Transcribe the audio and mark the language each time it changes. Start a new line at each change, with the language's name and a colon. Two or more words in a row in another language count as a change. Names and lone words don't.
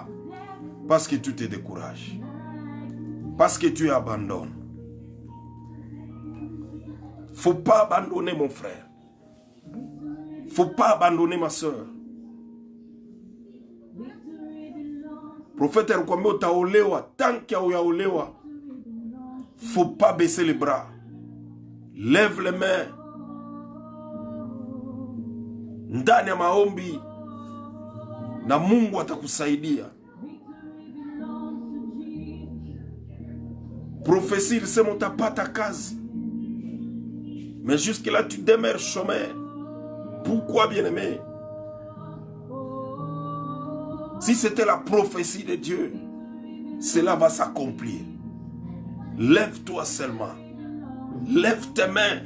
French: Parce que tu te décourages. Parce que tu abandonnes. Faut pas abandonner mon frère. Faut pas abandonner ma soeur.
Swahili: Prophète alikwambia utaolewa, tanki haujaolewa.
French: Faut pas baisser les bras. Lève les mains.
Swahili: Ndani ya maombi na Mungu atakusaidia. Prophétie ilisema utapata kazi.
French: Mais jusque là tu demeures chômeur. Pourquoi, bien-aimé? Si c'était la prophétie de Dieu, cela va s'accomplir. Lève-toi seulement. Lève tes mains.